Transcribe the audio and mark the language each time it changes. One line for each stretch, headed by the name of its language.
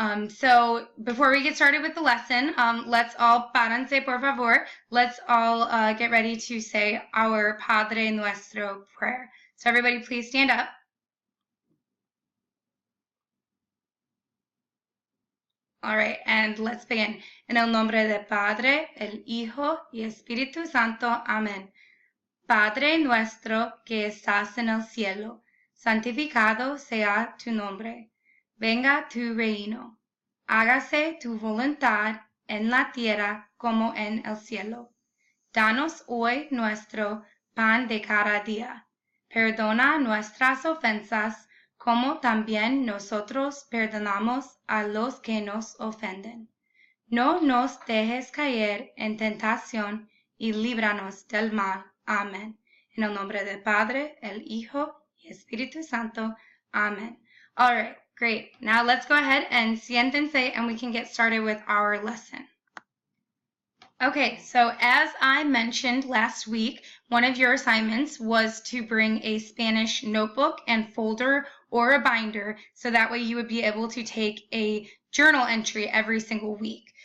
English: So before we get started with the lesson, let's all
Spanish: párense por favor.
English: Let's all get ready to say our Padre Nuestro prayer. So everybody please stand up. All right, and let's begin.
Spanish: En el nombre del Padre, el Hijo y Espíritu Santo. Amén. Padre nuestro que estás en el cielo, santificado sea tu nombre. Venga tu reino. Hágase tu voluntad en la tierra como en el cielo. Danos hoy nuestro pan de cada día. Perdona nuestras ofensas, como también nosotros perdonamos a los que nos ofenden. No nos dejes caer en tentación y líbranos del mal. Amén. En el nombre del Padre, el Hijo y Espíritu Santo.
English: Amen. All right, great. Now let's go ahead and
Spanish: siéntense
English: and we can get started with our lesson. Okay, so as I mentioned last week, one of your assignments was to bring a Spanish notebook and folder or a binder, so that way you would be able to take a journal entry every single week.